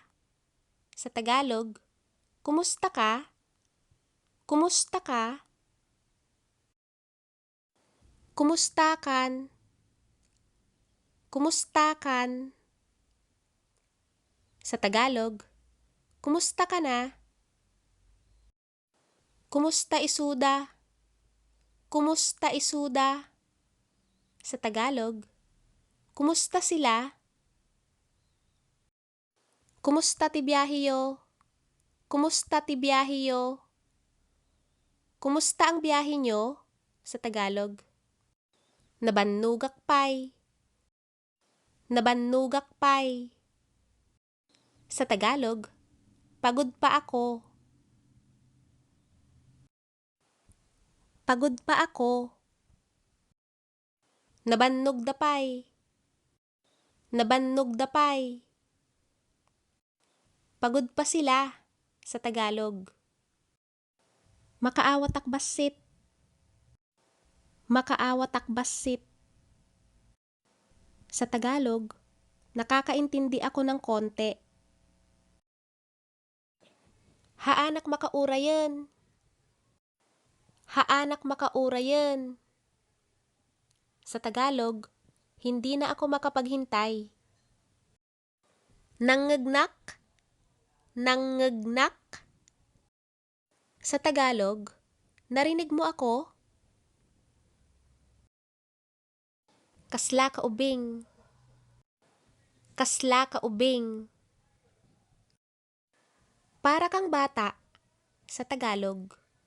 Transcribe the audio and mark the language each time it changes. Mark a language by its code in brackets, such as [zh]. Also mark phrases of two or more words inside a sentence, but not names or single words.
[tl] Sa Tagalog, kumusta ka? [ilo] Kumusta ka? Kumustakan? Kumustakan? [tl] Sa Tagalog, kumusta ka na? [ilo] Kumusta isuda? Kumusta isuda? [tl] Sa Tagalog, kumusta sila? [ilo] Kumusta ti biyahiyo? Kumusta ti biyahiyo? [tl] Kumusta ang biyahe nyo? Sa Tagalog, [ilo] nabannugak pay. Nabannugak pay. [tl] Sa Tagalog, pagod pa ako. Pagod pa ako. [ilo] Nabannog da pay. Nabannog da pay. [tl] Pagod pa sila. Sa Tagalog, [ilo] makaawat akbasit. Makaawat akbasit. [tl] Sa Tagalog, nakakaintindi ako ng konti. [ilo] Haanak makaurayan. Haanak makaurayan. [tl] Sa Tagalog, hindi na ako makapaghintay. [ilo] Nangngagnak. Nangngagnak. [tl] Sa Tagalog, narinig mo ako? [ilo] Kasla ka ubing. Kasla ka ubing. [tl] Para kang bata. Sa Tagalog,